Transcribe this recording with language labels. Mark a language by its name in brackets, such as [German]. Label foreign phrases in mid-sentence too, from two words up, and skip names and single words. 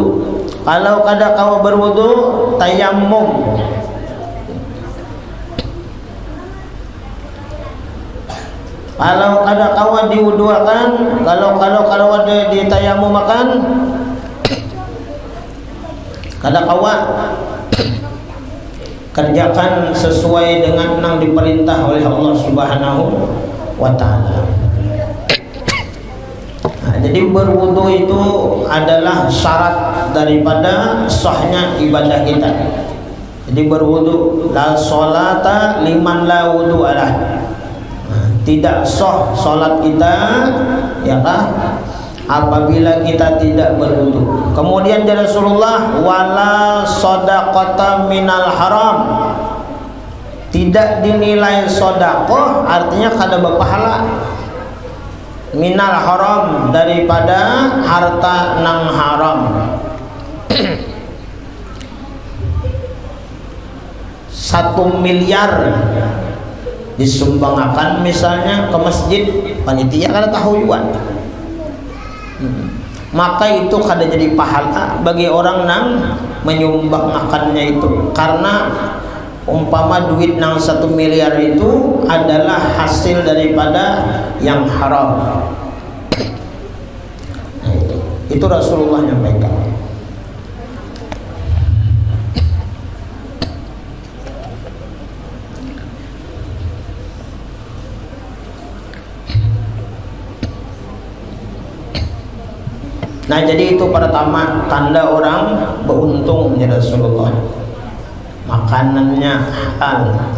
[Banjar] Kalau kada kau berwudu, tayammum. Kalau kada kawa diwuduakan, kalau ada ditayamum makan, kada kawa kerjakan sesuai dengan yang diperintah oleh Allah [Arabic] سبحانه وتعالى. [Indonesian] Nah, jadi berwudu itu adalah syarat daripada sahnya ibadah kita. Jadi berwudu, [Arabic] لا صلاة لمن لا وضوء له. [Indonesian] Tidak sah salat kita, ya kah, apabila kita tidak berwudu. Kemudian dari Rasulullah, [Arabic] ولا صدقة من الحرام, [Banjar] tidak dinilai sedekah, artinya kada berpahala, [Arabic] من الحرام, [Banjar] daripada harta nang haram. 1 miliar disumbangkan misalnya ke masjid, panitia kada tahu juga, maka itu kada jadi pahala bagi orang nang menyumbangkannya itu, karena umpama duit nang 1 miliar itu adalah hasil daripada yang haram. [Indonesian] Nah, itu Rasulullah nyampaikan. Nah, jadi itu pertama tanda orang beruntung ya Rasulullah, makanannya halal.